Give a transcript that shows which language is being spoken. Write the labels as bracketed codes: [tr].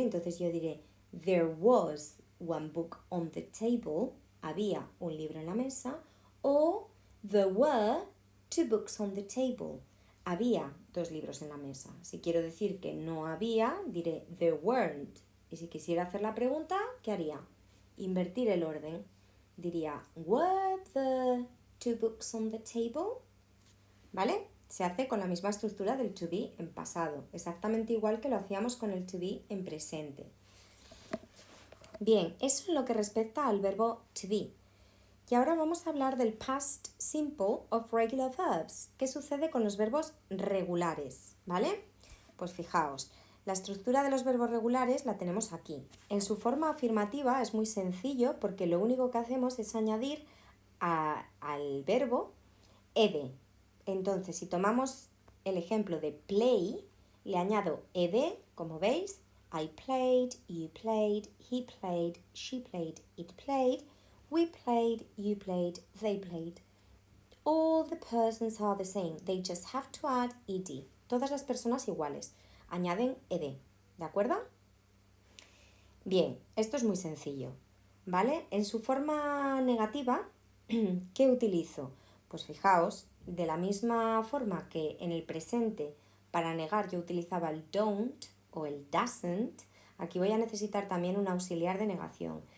[es] Entonces yo diré, [en] there was one book on the table, [es] había un libro en la mesa, o [en] there were 2 books on the table, [es] había 2 libros en la mesa. Si quiero decir que no había, diré [en] there weren't. [es] Y si quisiera hacer la pregunta, ¿qué haría? Invertir el orden. [en] Diría, were the 2 books on the table? [es] ¿Vale? Se hace con la misma estructura del to be en pasado, exactamente igual que lo hacíamos con el to be en presente. Bien, eso en lo que respecta al verbo to be. Y ahora vamos a hablar del [en] past simple of regular verbs. [es] ¿Qué sucede con los verbos regulares? ¿Vale? Pues fijaos, la estructura de los verbos regulares la tenemos aquí. En su forma afirmativa es muy sencillo porque lo único que hacemos es añadir al verbo ed. Entonces, si tomamos el ejemplo de play, le añado ed, como veis, [en] I played, you played, he played, she played, it played, we played, you played, they played. [es] All the persons are the same, they just have to add ed. Todas las personas iguales, añaden ed, ¿de acuerdo? Bien, esto es muy sencillo, ¿vale? En su forma negativa, ¿qué utilizo? Pues fijaos, de la misma forma que en el presente para negar yo utilizaba el don't o el doesn't, aquí voy a necesitar también un auxiliar de negación.